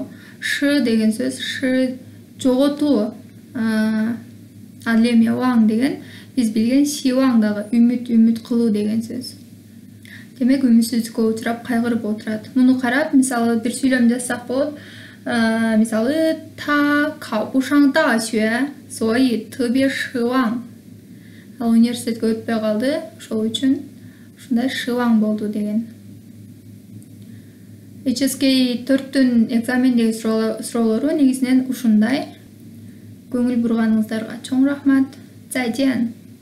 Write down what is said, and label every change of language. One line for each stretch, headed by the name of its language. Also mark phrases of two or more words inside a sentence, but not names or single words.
Kyrgyz: Шы деген сөз, шы жоготуу. Ал эми ваң деген биз билген шиваң дагы үмүт кылуу деген сөз. Демек үмүтсүздүккө учурап кайгырып отурат. Муну карап, мисалы бир сүйлөм жазсак болот. Мисалы,
Chinese: 他考不上大学，所以特别失望.
Kyrgyz: Ал университетке өтпөй калды, ошол үчүн ушундай шываң болду деген. HSK 4-түн экзамендеги суроолору негизинен ушундай. Көңүл бурганыңыздарга чоң рахмат.
Chinese: 再见.